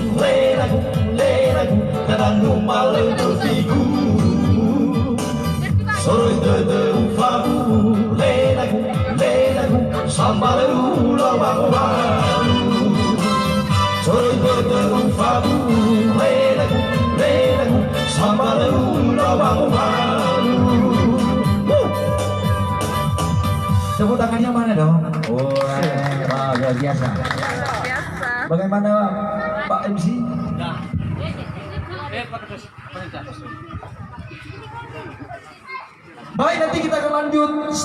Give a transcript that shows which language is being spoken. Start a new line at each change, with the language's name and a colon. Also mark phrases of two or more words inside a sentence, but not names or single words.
Indonesian: Kadang malang do figu Soroi de ufagu Ledagu, ledagu Sambalu lo mau malu Soroi de ufagu Ledagu, ledagu Sambalu lo mau malu Tepuk tangannya mana dong? Wah, luar biasa. Bagaimana Pak MC? Baik, nanti kita akan lanjut.